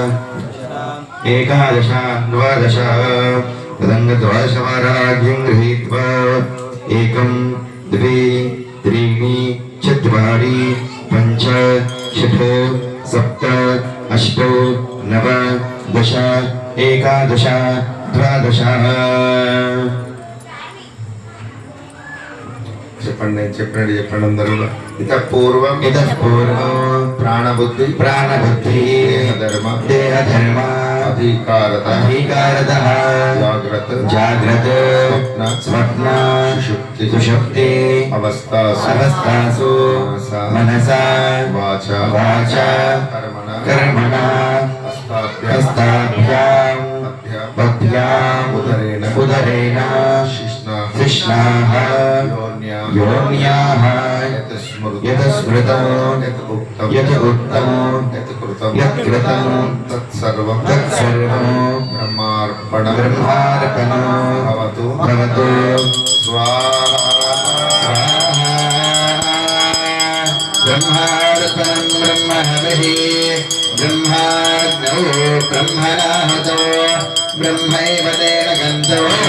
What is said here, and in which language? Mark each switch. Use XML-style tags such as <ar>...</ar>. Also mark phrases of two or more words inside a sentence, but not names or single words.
<sa>एकादश द्वादश तदङ्गद्वादशवाराज्यं गृहीत्वा एकं द्वे त्रीणि चत्वारि पञ्च षट् सप्त अष्ट नव दश एकादश द्वादश</sa> <te>చెప్పండి అందరూ</te> <sa>ఇత పూర్వం ప్రాణబుద్ధి దేహ ధర్మ అధికారత జాగ్రత్త స్వప్న సుషుప్తి అవస్థాసు మనసా వాచ కర్మణ హస్తాభ్యాం పద్భ్యాం ఉదరేణ శిష్ణాః योन्याः यत् स्मृतं यत् उक्तं यत् कृतं तत्सर्वं ब्रह्मार्पणं भवतु स्वाहा ब्रह्मार्पणं ब्रह्महविः ब्रह्माग्नौ ब्रह्मणाहुतो ब्रह्मैव तेन गन्धो</sa>